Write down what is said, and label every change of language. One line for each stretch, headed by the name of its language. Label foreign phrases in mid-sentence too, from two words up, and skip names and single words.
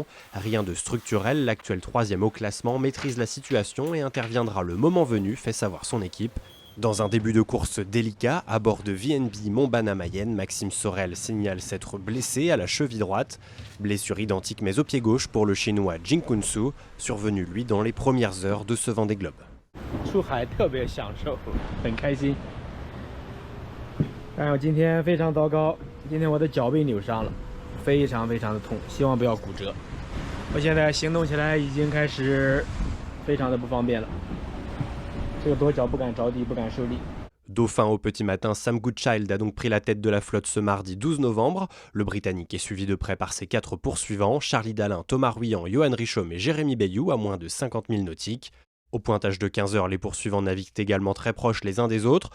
French: Rien de structurel, l'actuel 3e au classement maîtrise la situation et interviendra le moment venu, fait savoir son équipe. Dans un début de course délicat, à bord de VNB Montbana-Mayenne, Maxime Sorel signale s'être blessé à la cheville droite. Blessure identique mais au pied gauche pour le chinois Jing Kunsu, survenu lui dans les premières heures de ce Vendée Globe.
Chinese: 出海特别享受，很开心。但是我今天非常糟糕，今天我的脚被扭伤了，非常的痛，希望不要骨折。我现在行动起来已经开始非常的不方便了，这个跺脚不敢着地，不敢受力。
French: Dauphin au petit matin, Sam Goodchild a donc pris la tête de la flotte ce mardi 12 novembre. Le Britannique est suivi de près par ses 4 poursuivants, Charlie Dalin, Thomas Ruyant, Johan Richomme et Jérémy Bayou à moins de 50 000 nautiques. Au pointage de 15 heures, les poursuivants naviguent également très proches les uns des autres.